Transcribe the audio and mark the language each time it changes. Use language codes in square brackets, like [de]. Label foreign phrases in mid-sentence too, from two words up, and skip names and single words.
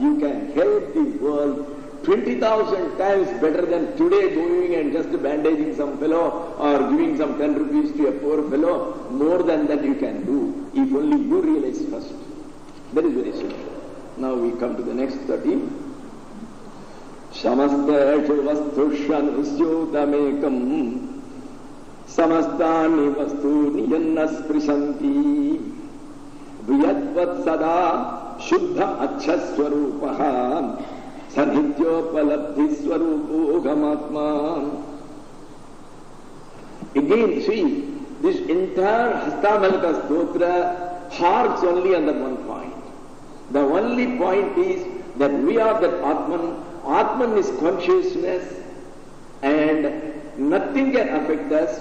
[en] You can help the world 20,000 times better than today going and just bandaging some fellow or giving some 10 rupees to a poor fellow. More than that you can do, if only you realize first. That is very simple. Now we come to the next 13. [sa] समस्तशु वस्तुषन् उस्युतमेकम् समस्तानि वस्तूनि यन्नस् प्रिसन्ति व्यद्वत् सदा शुद्ध अचस्वरूपः सन्हित्योपलब्धि स्वरूपो गमात्मा. [en] Again, see, this entire Hastamalaka Stotra harps only on that one point. The only point is that we are that Atman. Atman is consciousness and nothing can affect us.